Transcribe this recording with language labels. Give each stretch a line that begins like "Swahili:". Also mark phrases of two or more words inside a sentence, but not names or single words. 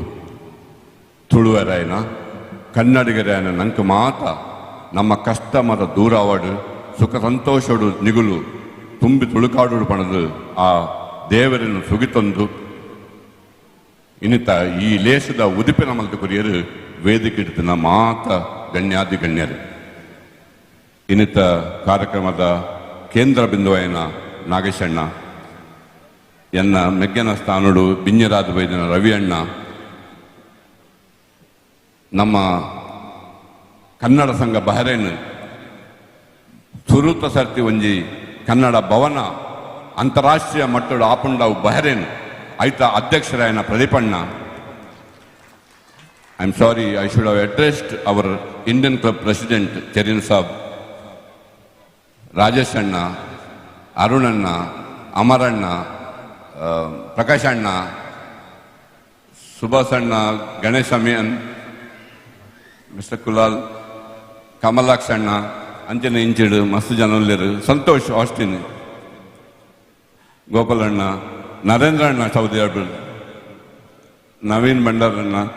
Tulu: ತುಳುವರಾಯನ ಕನ್ನಡಿಗರಾಯನ ನಂಗೆ ಮಾತ ನಮ್ಮ ಕಷ್ಟ ಮರ ದೂರ ಆವಾಡು ಸುಖ ಸಂತೋಷಡು ನಿಗುಲು ತುಂಬಿ ತುಳುಕಾಡು ಪಣದು ಆ ದೇವರನ್ನು ಸುಗಿತೊಂದು ಇನ್ನಿತ ಈ ಲೇಸದ ಉದಿಪಿನ ಮಲ್ತು ಕುರಿಯರು ವೇದಿಕೆ ಇಡ್ತಿನ ಮಾತ ಗಣ್ಯಾದಿ ಗಣ್ಯರು ಇನ್ನಿತ ಕಾರ್ಯಕ್ರಮದ ಕೇಂದ್ರ ಬಿಂದುವಾಯನ ನಾಗೇಶಣ್ಣ ಎನ್ನ ಮೆಗ್ಗನ ಸ್ಥಾನಡು ಬಿಂಜರಾದ ವೈದ್ಯನ ರವಿ ಅಣ್ಣ, ನಮ್ಮ ಕನ್ನಡ ಸಂಘ ಬಹರೇನ್ ಸುರೂತ ಸರ್ತಿ ಒಂಜಿ ಕನ್ನಡ ಭವನ ಅಂತಾರಾಷ್ಟ್ರೀಯ ಮಟ್ಟದ ಆಪುಂಡವು ಬಹರೇನ್ ಐತ ಅಧ್ಯಕ್ಷರಾಯನ ಪ್ರದೀಪಣ್ಣ.
English: I am sorry, I should have addressed our Indian Club President Cherin Saab, Rajesh Anna, Arunanna, Amaranna, Prakash Anna,
Tulu: ಸುಭಾಷ್ ಅಣ್ಣ, ಗಣೇಶ್ ಅಮಿಯನ್, ಮಿಸ್ಟರ್ ಕುಲಾಲ್, ಕಮಲಾಕ್ಷ ಅಣ್ಣ ಅಂಚನೆ ಇಂಚಿಡು ಮಸ್ತ್ ಜನರು, ಸಂತೋಷ್ ಆಸ್ಟಿನ್, ಗೋಪಾಲಣ್ಣ, ನರೇಂದ್ರ ಅಣ್ಣ ಸೌದಿ ಅರ್ಬಲ್, ನವೀನ್ ಭಂಡಾರಣ್ಣ,